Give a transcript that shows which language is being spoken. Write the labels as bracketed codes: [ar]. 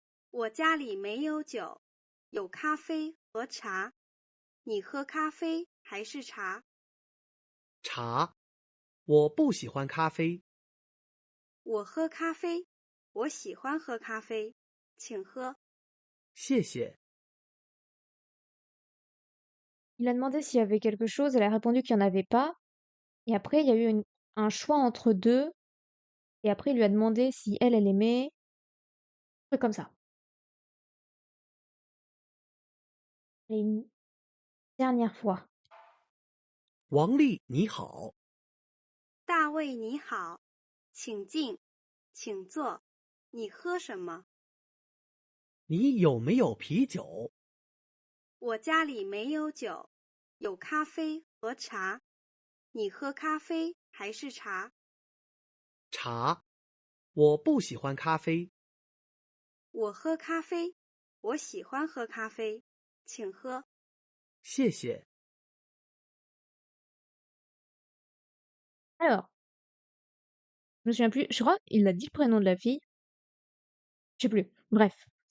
[zh] 我家里没有酒，有咖啡和茶。你喝咖啡还是茶？茶，我不喜欢咖啡。我喝咖啡，我喜欢喝咖啡，请喝。谢谢。 [fr] Il a demandé s'il y avait quelque chose, elle a répondu qu'il n'y en avait pas. Et après, il y a eu un choix entre deux. Et après, il lui a demandé si elle aimait. Un truc comme ça. Et une dernière fois. [zh] 王丽你好，大卫你好，请进，请坐。你喝什么？你有没有啤酒？我家里没有酒，有咖啡和茶。你喝咖啡还是茶？茶，我不喜欢咖啡。我喝咖啡，我喜欢喝咖啡，请喝。谢谢。 [fr] Alors, je me souviens plus. Je crois qu'il a dit le prénom de la fille. Je sais plus. Bref.